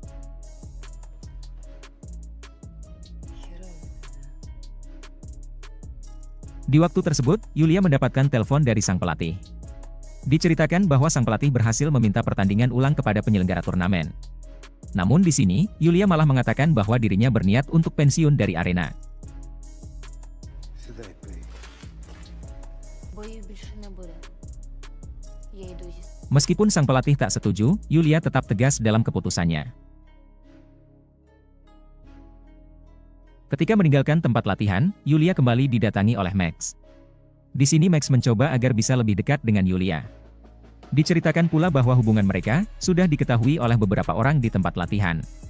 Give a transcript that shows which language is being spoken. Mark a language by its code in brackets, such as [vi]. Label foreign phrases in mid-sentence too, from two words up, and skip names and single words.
[id] Di waktu tersebut, Yulia mendapatkan telepon dari sang pelatih. Diceritakan bahwa sang pelatih berhasil meminta pertandingan ulang kepada penyelenggara turnamen. Namun di sini, Yulia malah mengatakan bahwa dirinya berniat untuk pensiun dari arena. [uk] Боїв більше не буде. Я йду зі [id] Meskipun sang pelatih tak setuju, Yulia tetap tegas dalam keputusannya. Ketika meninggalkan tempat latihan, Yulia kembali didatangi oleh Max. Di sini Max mencoba agar bisa lebih dekat dengan Yulia. Diceritakan pula bahwa hubungan mereka sudah diketahui oleh beberapa orang di tempat latihan.